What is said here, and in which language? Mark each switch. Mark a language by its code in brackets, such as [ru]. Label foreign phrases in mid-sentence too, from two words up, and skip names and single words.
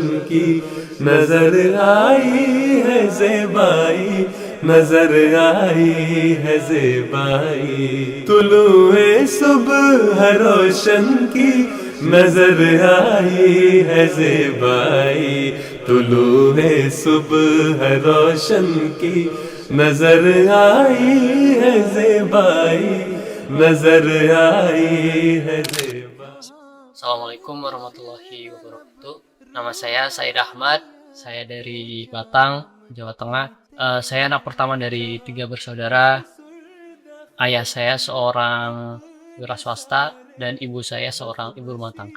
[hi] की नजर आई है ज़ेबाई नजर आई है ज़ेबाई तुलुए सुबह रोशन की नजर आई है ज़ेबाई तुलुए सुबह रोशन की नजर आई है ज़ेबाई नजर आई है ज़ेबाई. [ar] السلام عليكم ورحمة الله وبركاته. [id] Nama saya Said Ahmad. Saya dari Batang, Jawa Tengah. Saya anak pertama dari 3 bersaudara. Ayah saya seorang wira swasta dan ibu saya seorang ibu rumah tangga.